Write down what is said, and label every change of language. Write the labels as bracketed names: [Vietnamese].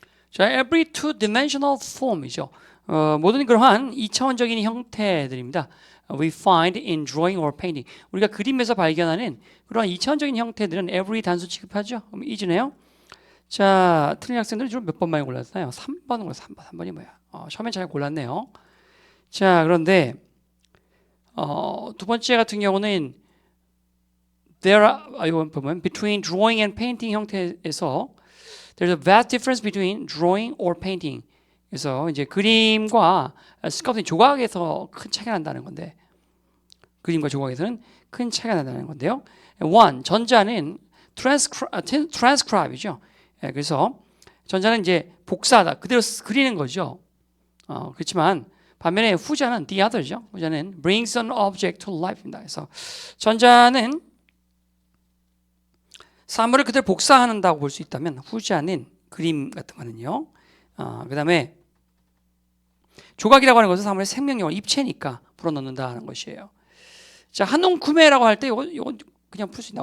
[English] 자, every two-dimensional form이죠. [Korean] 모든 그러한 2차원적인 형태들입니다. [English] We find in drawing or painting. [Korean] 우리가 그림에서 발견하는 그러한 2차원적인 형태들은 every 단수 취급하죠. 그럼 is네요. 자, 틀린 학생들은 주로 몇 번 많이 골랐나요? 3번 골랐어요. 3번. 3번이 뭐야? 처음엔 잘 골랐네요. 자, 그런데 두 번째 같은 경우는 이거 보면 [English] between drawing and painting [Korean] 형태에서 [English] there's a vast difference between drawing or painting. [Korean] 그래서 이제 그림과 스culpting 조각에서 큰 차이가 난다는 건데, 그림과 조각에서는 큰 차이가 난다는 건데요. One, 전자는 transcribe이죠. 그래서 전자는 이제 복사하다, 그대로 그리는 거죠. 그렇지만 반면에 후자는 [English] the other [Korean] 죠. 후자는 [English] brings an object to life입니다. [Korean] 그래서 전자는 사물을 그대로 복사한다고 볼 수 있다면 후자는 그림 같은 거는요. 그 다음에 조각이라고 하는 것은 사물의 생명력을 입체니까 불어넣는다는 것이에요. 자, 한 움큼에라고 할 때 이거 그냥 풀 수 있나?